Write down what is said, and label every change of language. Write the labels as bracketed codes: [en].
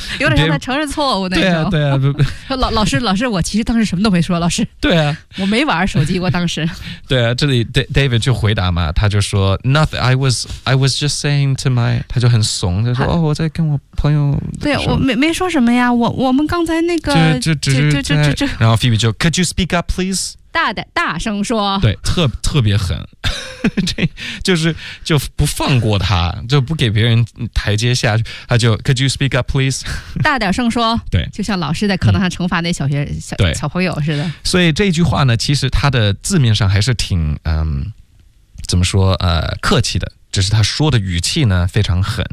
[zh] 有点像他承认错误那种。对啊。老师，我其实当时什么都没说。老师，对啊，我没玩手机过当时。对啊，这里 David 就回答嘛，他就说 [en] Nothing. I was just saying to my. [zh] 他就很怂，他说哦，我在跟我朋友。对，我没说什么呀。我们刚才那个就然后 [en] Phoebe 就 Could you speak up, please? [zh] 大声说。对，特别狠，这就不放过他，就不给别人台阶下去。他就 [en] Could you speak up, please? [zh] 大点声说。对，就像老师在课堂上惩罚那小学小朋友似的。所以这句话呢，其实他的字面上还是挺怎么说客气的，只是他说的语气呢非常狠，